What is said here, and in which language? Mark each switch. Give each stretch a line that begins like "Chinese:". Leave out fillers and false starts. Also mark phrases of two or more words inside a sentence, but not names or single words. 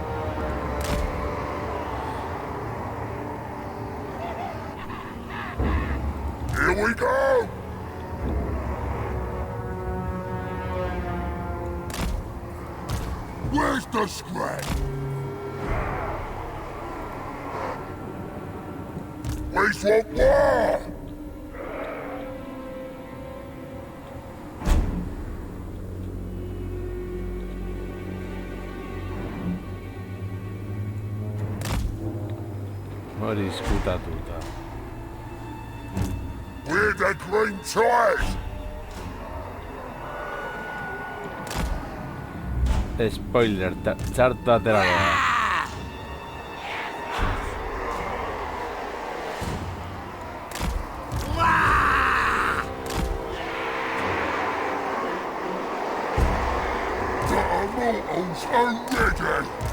English: Here we go! Where's the scrap? Waste one more!
Basque: hori izkutatuta.
English: We're the green tires!
Basque: Spoiler, txartu atera da.
English: The immortals are ready!